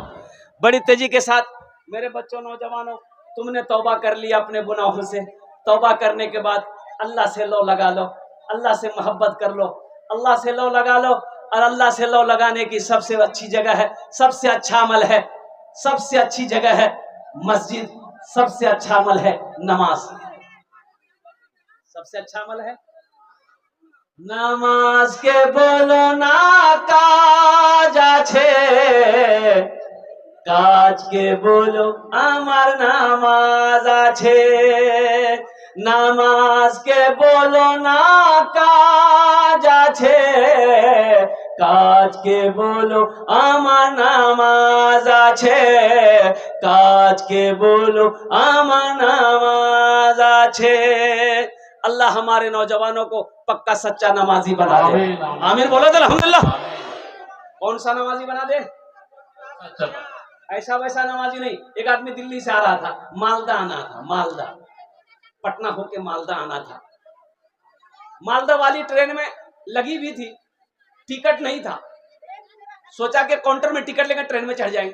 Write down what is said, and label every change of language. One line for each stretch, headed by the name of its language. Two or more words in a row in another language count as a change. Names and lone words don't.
Urdu: بڑی تیزی کے ساتھ میرے بچوں نوجوانوں، تم نے توبہ کر لیا اپنے گناہوں سے، توبہ کرنے کے بعد اللہ سے لو لگا لو، اللہ سے محبت کر لو، اللہ سے لو لگا لو، اور اللہ سے لو لگانے کی سب سے اچھی جگہ ہے، سب سے اچھا عمل ہے، سب سے اچھی جگہ ہے مسجد، سب سے اچھا عمل ہے نماز، سب سے اچھا عمل ہے
Bangla: নামাজ কে বলো না কাজ আছে কাজ কে বলো আমার নামাজ আছে, নামাজ কে বলো না কাজ আছে, কাজ কে বলো আমার নামাজ আছে, কাজ কে বলো আমার নামাজ আছে۔
Urdu: اللہ ہمارے نوجوانوں کو پکا سچا نمازی بنا دے، آمین بولو تو الحمدللہ۔ کون سا نمازی بنا دے؟ ایسا ویسا نمازی نہیں۔ ایک آدمی دلی سے آ رہا تھا، مالدہ آنا تھا، مالدہ پٹنہ ہو کے مالدہ آنا تھا، مالدہ والی ٹرین میں لگی بھی تھی، ٹکٹ نہیں تھا، سوچا کہ کاؤنٹر میں ٹکٹ لے کر ٹرین میں چڑھ جائیں گے۔